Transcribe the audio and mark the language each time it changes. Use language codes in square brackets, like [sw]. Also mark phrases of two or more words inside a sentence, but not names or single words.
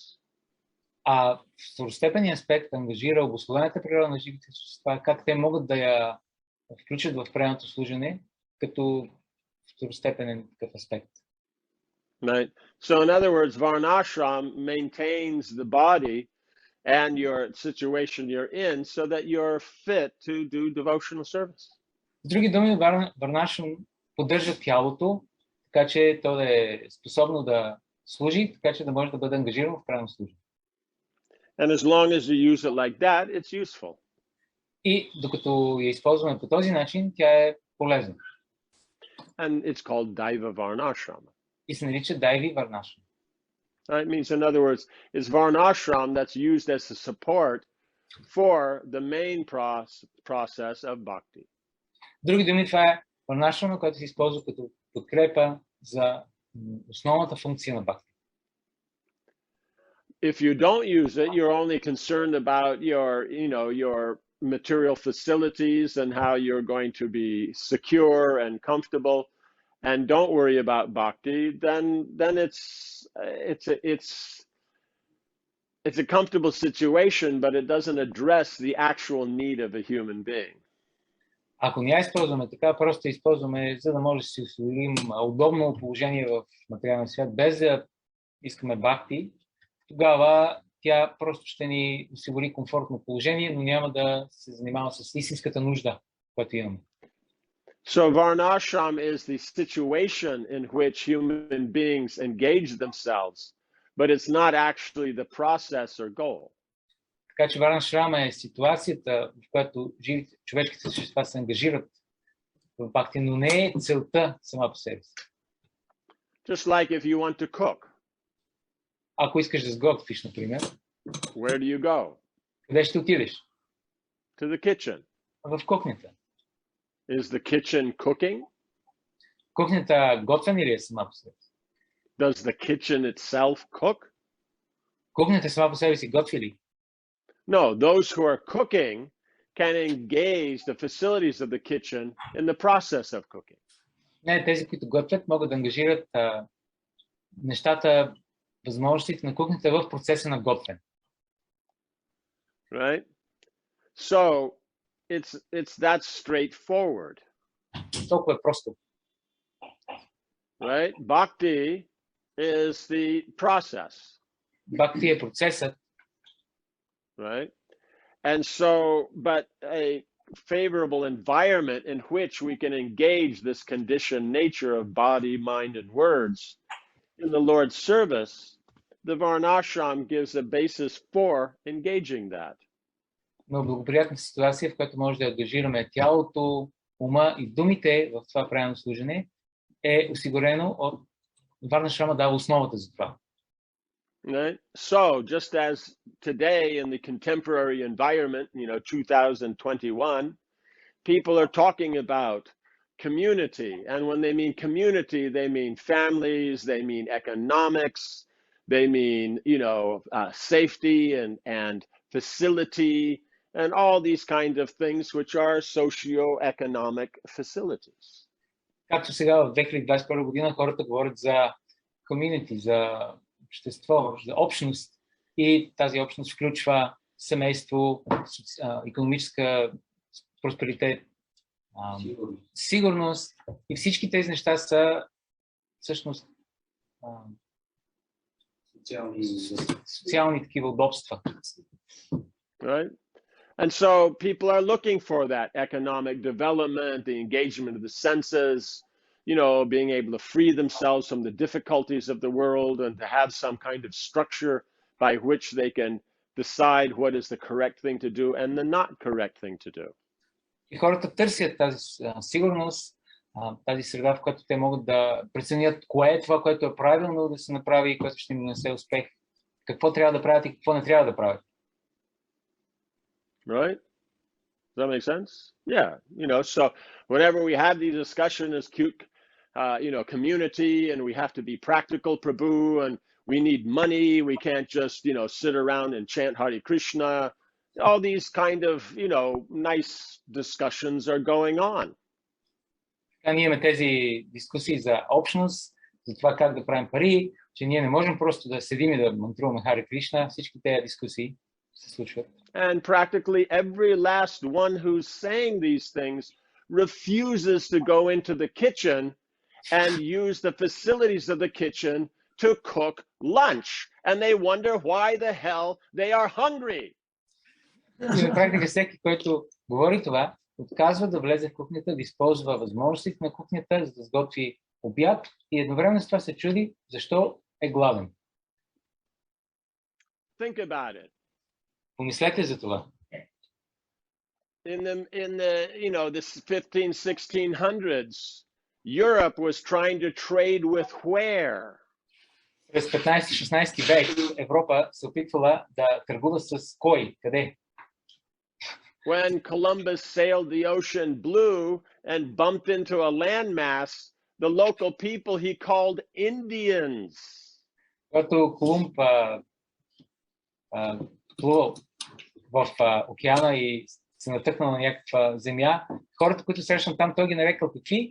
[bg] А второстепенният аспект ангажира обусловената природа на живите същества, как те могат да я включат в преданото служене като второстепенен такъв аспект. [en] Right. So in other words, varna-ashram maintains the body and your situation you're in so that you're fit to do devotional service. [bg] С други думи, варна-ашрам поддържа тялото, така че то да е способно да служи, така че да може да бъде ангажирано в правилно служение. [en] And as long as you use it like that, it's useful. [bg] И докато я използваме по този начин, тя е полезна. [en] And it's called Daiva Varna-ashrama. [bg] И се нарича Дайви варна-ашрама. [en] It means, in other words, it's varna-ashram that's used as a support for the main process of bhakti. [bg] Други думи, това е варна-ашрама, който се използва като подкрепа за основната функция на бхакти. [en] If you don't use it, you're only concerned about your material facilities and how you're going to be secure and comfortable, and don't worry about bhakti, then it's a comfortable situation, but it doesn't address the actual need of a human being. [bg] Ако не я използваме така, просто използваме, за да може да си осигурим удобно положение в материалния свят, без да искаме бхакти, тогава тя просто ще ни осигури комфортно положение, но няма да се занимава с истинската нужда, която имаме. [en] So varna-ashram is the situation in which human beings engage themselves, but it's not actually the process or goal. [bg] Така че варна-ашрама е ситуацията, в която живите човешките същества се ангажират в бхакти, но не е целта сама по себе си. [en] Just like if you want to cook. [bg] Ако искаш да сготвиш, например, [en] Where do you go? [bg] къде ще отидеш? [en] To the kitchen. [bg] В кухнята. [en] Is the kitchen cooking? [bg] Кухнята готвена ли е сама по себе си? [en] Does the kitchen itself cook? [bg] Кухнята сама по себе си готви ли? [en] No, those who are cooking can engage the facilities of the kitchen in the process of cooking. [bg] Не, тези, които готвят, могат да ангажират нещата, възможностите на кухнята в процеса на готвене. [en] Right? So it's that straightforward. [bg] Толкова е просто. [en] Right? Bhakti is the process. [bg] Бхакти е процесът. [en] Right? And so, but a favorable environment in which we can engage this conditioned nature of body, mind, and words in the Lord's service, the varna-ashram gives a basis for engaging that. [bg] Но благоприятна ситуация, в която може да ангажираме тялото, ума и думите в това правилно служене, е осигурено от варна-ашрама дава основата за това. [en] Right? So, just as today in the contemporary environment, 2021, people are talking about community. And when they mean community, they mean families, they mean economics, they mean, safety and facility, and all these kinds of things which are socio-economic facilities. [bg] Както сега в 2021 година хората говорят за community, за общество, за общност, и тази общност включва семейство, икономическа просперитет, сигурност, и всички тези неща са всъщност социални такива удобства. [en] Right? And so people are looking for that economic development, the engagement of the senses, being able to free themselves from the difficulties of the world and to have some kind of structure by which they can decide what is the correct thing to do and the not correct thing to do. [bg] И хората търсят тази сигурност, тази среда, в която те могат да преценят кое е това, което е правилно да се направи и което ще им нанесе успех. Какво трябва да правят и какво не трябва да правят. [en] Right? Does that make sense? Yeah. So whenever we have these discussions as community, and we have to be practical, Prabhu, and we need money, we can't just, sit around and chant Hare Krishna. All these kind of, nice discussions are going on. [bg] Ние имаме тези дискусии за общност, за това как да правим пари, че ние не можем просто да седим и да мантруваме Харе Кришна. Всички тези дискусии се случват. [en] And practically every last one who's saying these things refuses to go into the kitchen and use the facilities of the kitchen to cook lunch. And they wonder why the hell they are hungry. [bg] И на практика всеки, който говори това, отказва да влезе в кухнята, да използва възможностите на кухнята, за да сготви обяд, и едновременно с това се чуди защо е гладен. [en] Think about it. [bg] Помислете за това. [en] In the 1500s, Europe was trying to trade with where? [bg] През 15-16 век Европа се опитвала да търгува с кой? Къде? [en] When Columbus sailed the ocean blue and bumped into a landmass, the local people he called Indians. [bg] Когато Колумб плувал в океана и се натъкнал на някаква земя, хората, които срещнат там, той ги нарекал какви?